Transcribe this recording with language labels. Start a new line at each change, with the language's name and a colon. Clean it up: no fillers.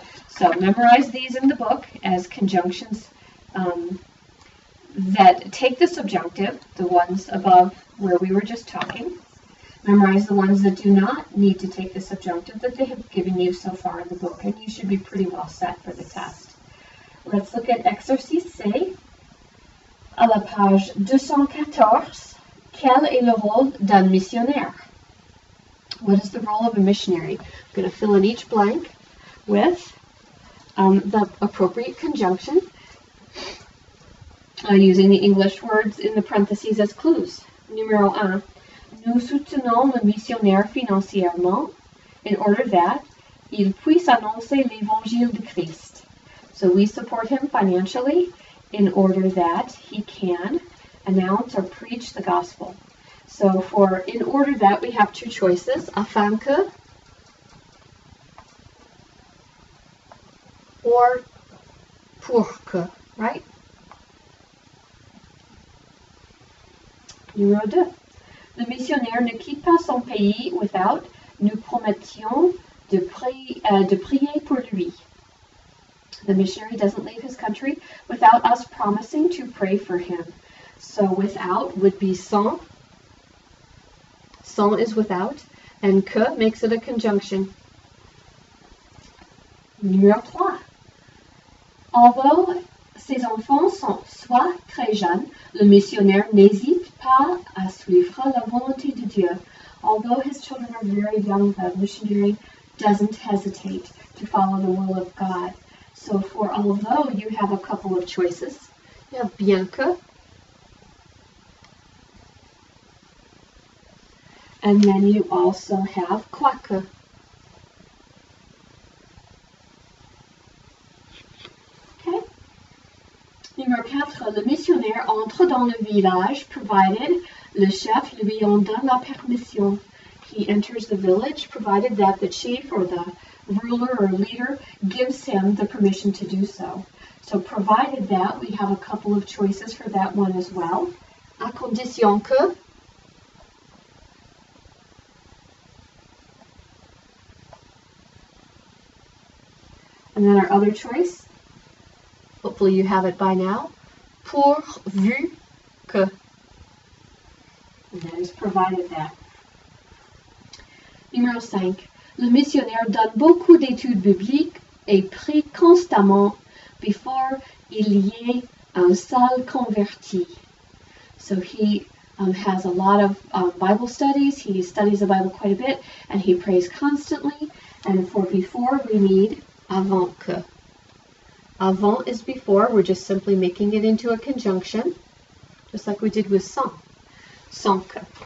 English: So memorize these in the book as conjunctions that take the subjunctive, the ones above where we were just talking. Memorize the ones that do not need to take the subjunctive that they have given you so far in the book, and you should be pretty well set for the test. Let's look at exercice C.
French: À la page 214, quel est le rôle d'un missionnaire?
English: What is the role of a missionary? I'm going to fill in each blank with the appropriate conjunction using the English words in the parentheses as clues.
French: Numéro 1. Nous soutenons le missionnaire financièrement
English: in order that
French: il puisse annoncer l'évangile de Christ.
English: So we support him financially in order that he can announce or preach the gospel. So for in order that, we have two choices, afin que or pour que, right?
French: Numéro 2. Le missionnaire ne quitte pas son pays
English: without
French: nous promettions de prier pour lui.
English: The missionary doesn't leave his country without us promising to pray for him. So without would be sans. Sans is without, and que makes it a conjunction.
French: Numéro 3.
English: Although
French: ses enfants sont soit très jeunes, le missionnaire n'hésite pas à suivre la volonté de Dieu.
English: Although his children are very young, the missionary doesn't hesitate to follow the will of God. So for although, you have a couple of choices. You have bien que, and then you also have quoique.
French: Okay. Numéro 4. Le missionnaire entre dans le village
English: provided
French: le chef lui en donne la permission.
English: He enters the village provided that the chief or the ruler or leader gives him the permission to do so. So provided that, we have a couple of choices for that one as well. À condition que, and then our other choice, hopefully you have it by now, pourvu que, and that is provided that.
French: Numéro 5. Le missionnaire donne beaucoup d'études bibliques et prie constamment
English: before
French: il y ait un seul converti.
English: So he has a lot of Bible studies. He studies the Bible quite a bit, and he prays constantly. And for before, we need avant que. Avant is before. We're just simply making it into a conjunction, just like we did with sans. Sans que.